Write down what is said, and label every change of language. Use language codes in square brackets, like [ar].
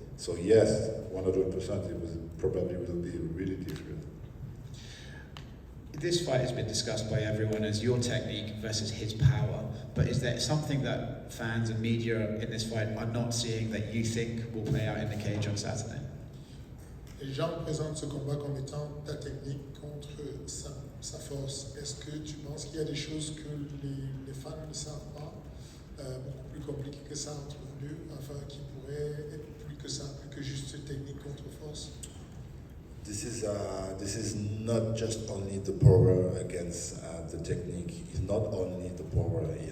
[en] So yes, 100%, it probably will be really different. This fight has been discussed by everyone as your technique versus his power, but is there something that fans and media in this fight are not seeing that you think will play out in the cage on Saturday? [fr] Les gens présentent ce combat comme étant ta technique contre sa force. Est-ce que tu penses qu'il y a des choses que les fans ne savent pas, beaucoup plus compliquées que ça entre vous deux, enfin qui pourraient être plus que ça, plus que juste technique contre force? [en] This is not just only the power against the technique. It's not only the power.